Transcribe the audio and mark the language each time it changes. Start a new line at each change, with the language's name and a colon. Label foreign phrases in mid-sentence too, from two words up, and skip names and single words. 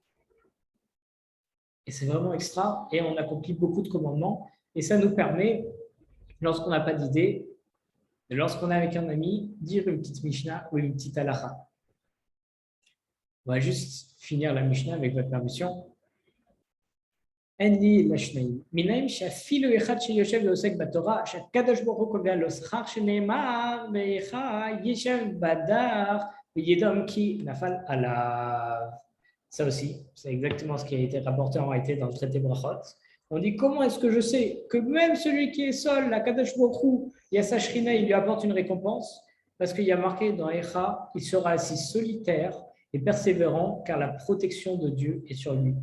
French: Et c'est vraiment extra, et on accomplit beaucoup de commandements, et ça nous permet, lorsqu'on n'a pas d'idée, lorsqu'on est avec un ami, dire une petite Mishnah ou une petite Halacha. On va juste finir la Mishnah avec votre permission.
Hebrew: אין לי לשניים. מנין שאפילו אחד שיושב ועוסק בתורה, שהקדוש ברוך הוא קובע לו שכר שנאמר, ואיכה ישב בדרך וידום כי נפל עליו.
French: Ça aussi, c'est exactement ce qui a été rapporté en réalité dans le traité Brachot. On dit comment est-ce que je sais que même celui qui est seul, la
Hebrew: קדוש ברוך הוא,
French: il y a sa Shrina, il lui apporte une récompense, parce qu'il y a marqué dans Echa, il sera assis solitaire et persévérant, car la protection de Dieu est sur lui.